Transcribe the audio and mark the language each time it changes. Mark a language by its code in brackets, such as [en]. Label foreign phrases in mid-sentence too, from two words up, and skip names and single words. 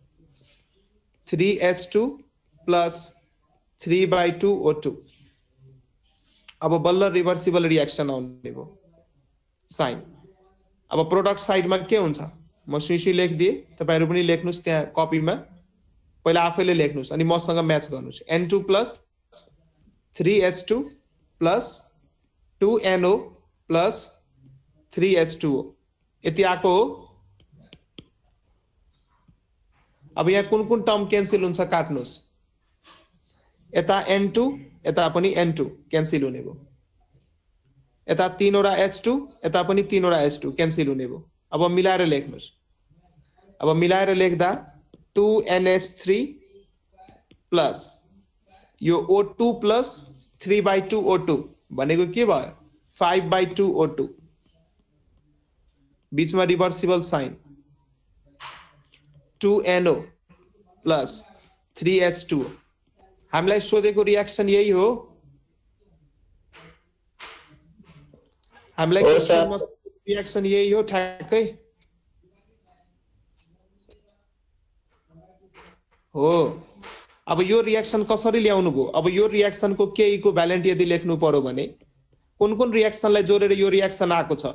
[ne] 3H2 + 3/2 O2। अब बल्ल [en] reversible reaction [ne] आउने भयो, साइन। अब [en] product sideमा [ne] के हुन्छ? म सुई लेखिदिए, तपाईहरु पनि लेख्नुस् त्यहाँ कपीमा। पहिला आफैले लेख्नुस् अनि मसँग म्याच गर्नुस्। N2 + 3H2 + 2NO + 3H2O यति आको हो। अब यहाँ कुन कुन [en] term cancel [ne] हुन्छ काट्नुस्। यता N2 यता पनि N2 क्यान्सल हुने भयो। यता 3 वटा H2 यता पनि 3 वटा H2 क्यान्सल हुने भयो। अब मिलाएर लेख्नुस्। अब मिलाएर लेख्दा 2NH3 प्लस यो O2 + 3/2 O2 भनेको के भयो? 5/2 O2। बीचमा [en] reversible sign [ne] 2NO + 3H2O। हामीलाई सोधेको रिएक्सन यही हो। हामीलाई रिएक्सन यही हो ठ्याक्कै। हो। अब यो रिएक्सन कसरी ल्याउनु भयो? अब यो रिएक्सनको के इक्विभ्यालेन्ट यदि लेख्नु पर्यो भने कुन कुन रिएक्सनलाई जोडेर यो रिएक्सन आएको छ?